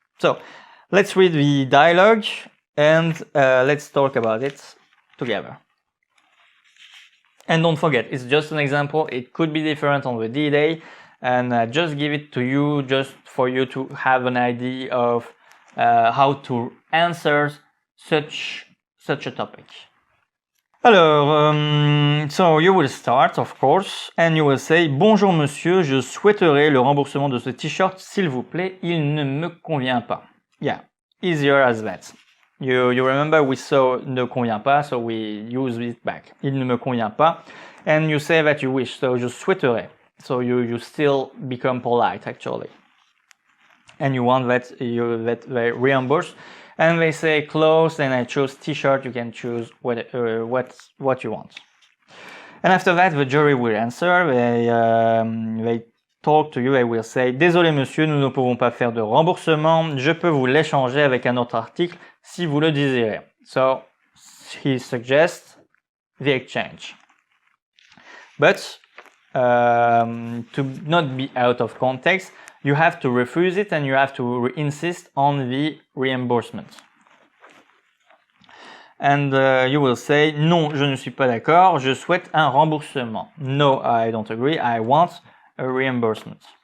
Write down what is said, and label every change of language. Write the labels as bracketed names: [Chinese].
[English] So let's read the dialogue and let's talk about it together. And don't forget, it's just an example. It could be different on the D-Day, and just give it to you just for you to have an idea of how to answer such a topic. [French] Alors, [English] so you will start, of course, and you will say, [French] bonjour monsieur, je souhaiterais le remboursement de ce t-shirt, s'il vous plaît, il ne me convient pas. [English] Yeah, easier as that. You remember we saw ne convient pas, so we use it back. [French] Il ne me convient pas. [English] and you say that you wish, so [French] je souhaiterais. [English] So you still become polite actually. And you want that they reimburse. And they say clothes, and I choose t-shirt. You can choose what you want. And after that, the jury will answer. They talk to you. They will say, [French] désolé monsieur, nous ne pouvons pas faire de remboursement. Je peux vous l'échanger avec un autre article si vous le désirez. [English] So he suggests the exchange. But to not be out of context, you have to refuse it and you have to insist on the reimbursement. And you will say, [French] non, je ne suis pas d'accord, je souhaite un remboursement. [English] No, I don't agree, I want a reimbursement.